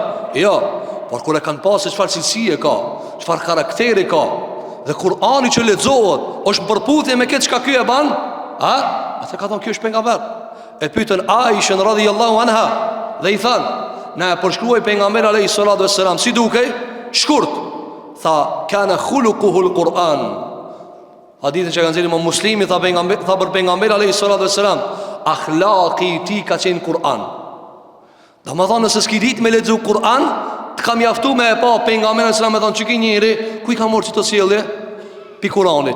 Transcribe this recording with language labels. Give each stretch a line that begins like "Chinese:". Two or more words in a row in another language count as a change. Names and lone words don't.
Albanian: Jo, por kur e kanë pasë çfarë cilësie ka, çfarë karakteri ka, dhe Kur'ani që lexohet është në përputhje me këtë çka ky e ban, atë ka thonë ky është pejgamber. E pyetën Aisha
Arabic: رضي الله عنها
Albanian: dhe i thanë, na e përshkruaj pejgamberi
Arabic: عليه الصلاة والسلام
Albanian: si dukej? Shkurt. Tha,
Arabic: كان خلقه القرآن.
Albanian: Hadithin që kanë nxjerrë Imam Muslimi tha për pejgamberin
Arabic: عليه الصلاة والسلام,
Albanian: akhlaqi i tij ka qenë Kur'an. Domethënë nëse s'ki ditë me lexu Kur'an, të kam mjaftu me e pa pejgamberin
Arabic: صلى الله عليه وسلم
Albanian: me thonë çiki njëri, ku i ka marrë çto sjellje? Pi Kur'anit.